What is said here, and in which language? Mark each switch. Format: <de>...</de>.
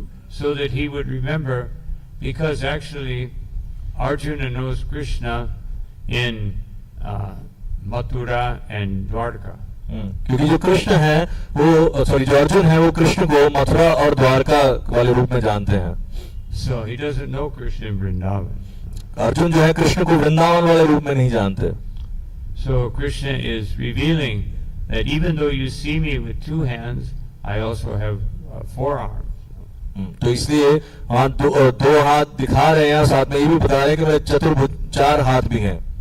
<en>so that he would remember, because actually Arjuna knows Krishna in Mathura and Dwarka.</en> <hi>क्योंकि जो कृष्ण है वो जो अर्जुन है वो कृष्ण को मथुरा और द्वारका वाले रूप में जानते हैं.</hi> <en>So he doesn't know Krishna in Vrindavan.</en> <hi>Arjun जो है कृष्ण को वृंदावन वाले रूप में नहीं जानते.</hi> <en>So Krishna is revealing that even though you see me with 2 hands, I also have 4 arms.</en> <hi>तो इसलिए वहाँ दो हाथ दिखा रहे हैं, साथ में ये भी बता रहे हैं कि मेरे चतुर्भुज 4 हाथ भी हैं.</hi>